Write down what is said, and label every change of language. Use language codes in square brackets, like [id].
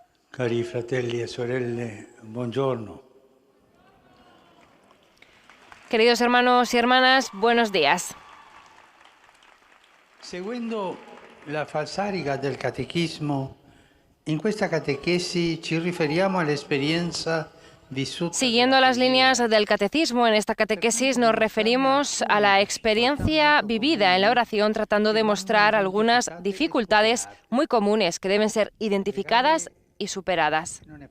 [it] Cari fratelli e sorelle, buongiorno. [es] Queridos hermanos y hermanas, buenos días. [it] Seguendo la falsariga del catechismo, in questa catechesi ci riferiamo all'esperienza vissuta. [es] Siguiendo las líneas del catecismo, en esta catequesis nos referimos a la experiencia vivida en la oración, tratando de mostrar algunas dificultades muy comunes que deben ser identificadas y superadas.